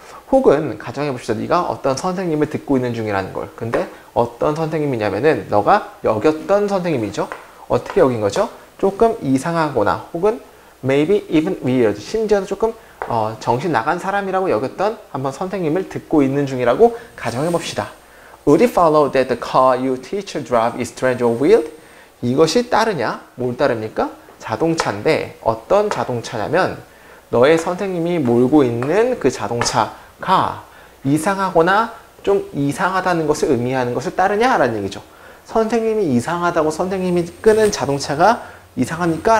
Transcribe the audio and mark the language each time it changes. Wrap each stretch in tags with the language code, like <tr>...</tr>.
<ko>혹은 가정해 봅시다. 네가 어떤 선생님을 듣고 있는 중이라는 걸. 근데 어떤 선생님이냐면은 너가 여겼던 선생님이죠. 어떻게 여긴 거죠? 조금 이상하거나 혹은</ko> <en>maybe even weird.</en> <ko>심지어는 조금 정신 나간 사람이라고 여겼던 한번 선생님을 듣고 있는 중이라고 가정해 봅시다.</ko> <en>Would it follow that the car your teacher drive is strange or weird?</en> <ko>이것이 따르냐? 뭘 따릅니까? 자동차인데 어떤 자동차냐면 너의 선생님이 몰고 있는 그 자동차가 이상하거나 좀 이상하다는 것을 의미하는 것을 따르냐라는 얘기죠. 선생님이 이상하다고 선생님이 끄는 자동차가 이상합니까?</ko>